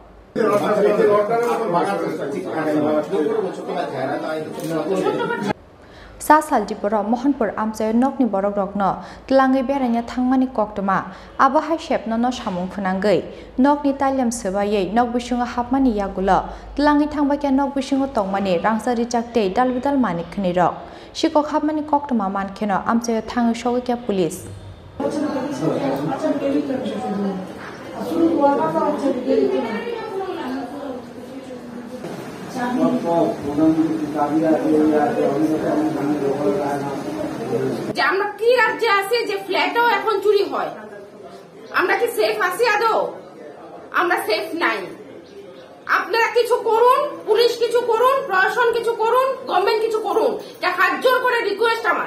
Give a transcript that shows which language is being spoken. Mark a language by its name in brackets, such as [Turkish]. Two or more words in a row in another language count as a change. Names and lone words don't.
[Kok Borok] Sasal diporo Mohanpur Amsay Nokni Borok Rokno, Tlangi Beranya Tangmani Koktoma, Abahai Shep no Shamung Funangai, Nokni Taliam Sevaye, Nokbushunga Hapmani Yagula, Tlangi Tangbaka Nokbushunga Tongmani, Rangsa Rijakte, Dalvidal Mani Knirok, Shiko Hapmani Koktoma Mankeno, Amsay Tang Shogaka Police. [Bangla] যে আমরা কি রাজ্যে আছি যে ফ্ল্যাটও এখন চুরি হয় আমরা কি সেফ আছি আদৌ আমরা সেফ নাই আপনারা কিছু করুন পুলিশ কিছু করুন প্রশাসন কিছু করুন গভর্নমেন্ট কিছু করুন এটা হাত জোর করে রিকোয়েস্ট